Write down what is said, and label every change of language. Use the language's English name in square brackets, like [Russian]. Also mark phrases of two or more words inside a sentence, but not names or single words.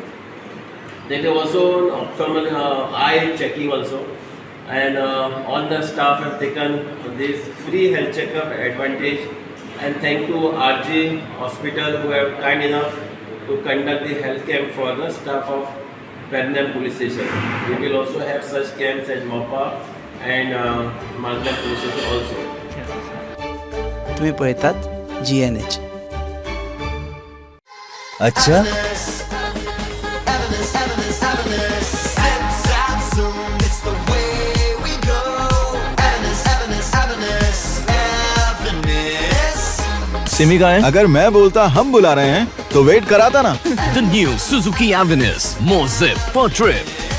[English] They do also ophthalmic eye checking also, and all the staff have taken this free health checkup advantage. And thank to RG Hospital who have kind enough to conduct the health camp for the staff of Pendya Police Station. We will also have such camps at Mopa and Malda Police Station also. [Konkani] तुम्ही पळयतात GNH. [Hindi] अच्छा सिमी का है? अगर मैं बोलता हम बुला रहे हैं तो वेट कराता ना. [English] The new Suzuki Avenus, more zip per trip.